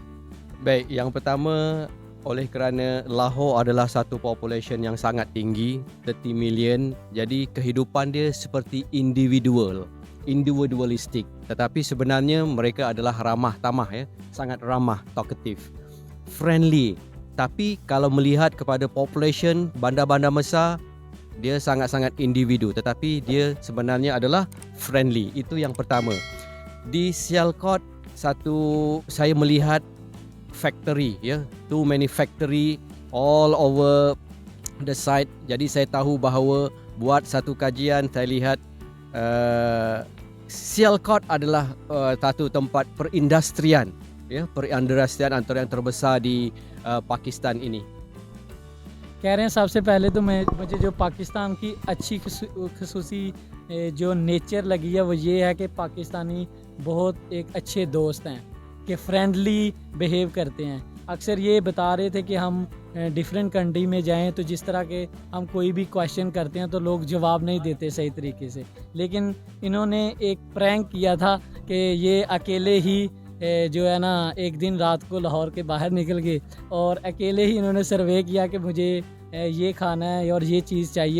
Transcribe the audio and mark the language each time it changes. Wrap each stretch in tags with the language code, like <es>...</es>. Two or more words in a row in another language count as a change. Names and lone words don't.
<ms>Baik, yang pertama, oleh kerana Lahore adalah satu population yang sangat tinggi, 30 million, jadi kehidupan dia seperti individualistik, tetapi sebenarnya mereka adalah ramah tamah, ya, sangat ramah,</ms> <en>talkative, friendly.</en> <ms>Tapi kalau melihat kepada population bandar-bandar besar, dia sangat-sangat individu, tetapi dia sebenarnya adalah friendly. Itu yang pertama. Di Sialkot saya melihat factory, ya,</ms> <en>too many factory all over the site.</en> <ms>Jadi saya tahu bahawa buat satu kajian saya lihat Sialkot adalah satu tempat perindustrian, ya, perindustrian antara yang terbesar di Pakistan ini.</ms> <ur>کہہ رہے ہیں سب سے پہلے تو مجھے جو پاکستان کی اچھی خصوصی جو نیچر لگی ہے وہ یہ ہے کہ پاکستانی بہت ایک اچھے دوست ہیں، کہ</ur> <en>friendly behave</en> <ur>کرتے ہیں. اکثر یہ بتا رہے تھے کہ ہم</ur> <en>different country</en> <ur>میں جائیں تو جس طرح کے ہم کوئی بھی کوئسچن کرتے ہیں تو لوگ جواب نہیں دیتے صحیح طریقے سے، لیکن انہوں نے ایک پرینک کیا تھا کہ یہ اکیلے ہی جو ہے نا ایک دن رات کو لاہور کے باہر نکل گئے اور اکیلے ہی انہوں نے سروے کیا کہ مجھے یہ کھانا ہے اور یہ چیز چاہیے.</ur>